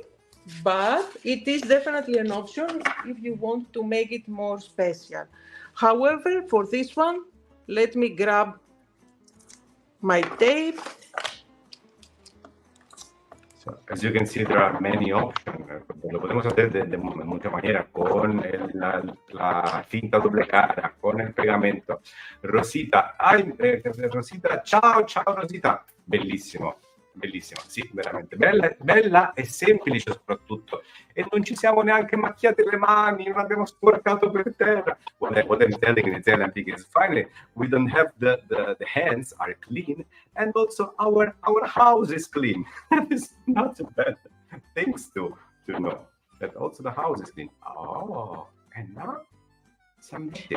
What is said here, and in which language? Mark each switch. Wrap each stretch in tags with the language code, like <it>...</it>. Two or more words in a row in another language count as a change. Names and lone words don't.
<en>But it is definitely an option if you want to make it more special. However, for this one, let me grab my tape. So, as you can see, there are many options.</en> <es>Lo podemos hacer de muchas maneras, con la cinta doble cara, con el pegamento. Rosita, Rosita,</es> <it>ciao Rosita, bellissimo, bellissimo, sì, veramente bella e semplice soprattutto, e non ci siamo neanche macchiate le mani, non abbiamo sporcato per terra.</it> <en>What I'm telling in Italian is finally we don't have the hands are clean, and also our house is clean. It's not a bad things to know that also the house is clean. Oh, and now some details.</en>